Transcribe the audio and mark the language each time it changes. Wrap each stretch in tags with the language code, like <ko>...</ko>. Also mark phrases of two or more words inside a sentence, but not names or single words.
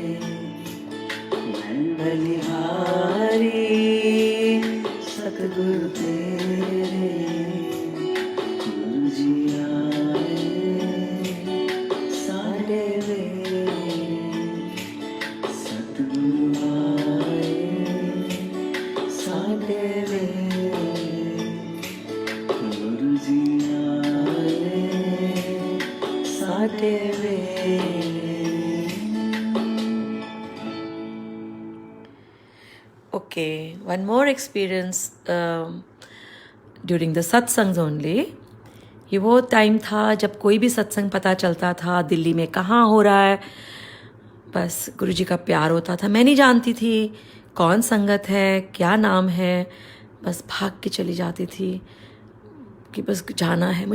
<pa>ਮੈਂ ਬਲਿਹਾਰੀ ਸਤਿਗੁਰੂ ਤੇਰੇ, ਗੁਰੂ ਜੀ ਆਏ ਸਾਡੇ ਵੇਲੇ। ਸਤਿਗੁਰੂ ਆਏ ਸਾਡੇ ਵੇਲੇ, ਗੁਰੂ ਜੀ ਆਏ ਸਾਡੇ ਵੇਲੇ।</pa> <en>Okay, one more experience during the satsangs only.</en> <hi>ये वो टाइम था जब कोई भी सत्संग पता चलता था दिल्ली में कहाँ हो रहा है, बस गुरुजी का प्यार होता था। मैं नहीं जानती थी कौन संगत है, क्या नाम है, बस भाग के चली जाती थी कि बस जाना है।</hi>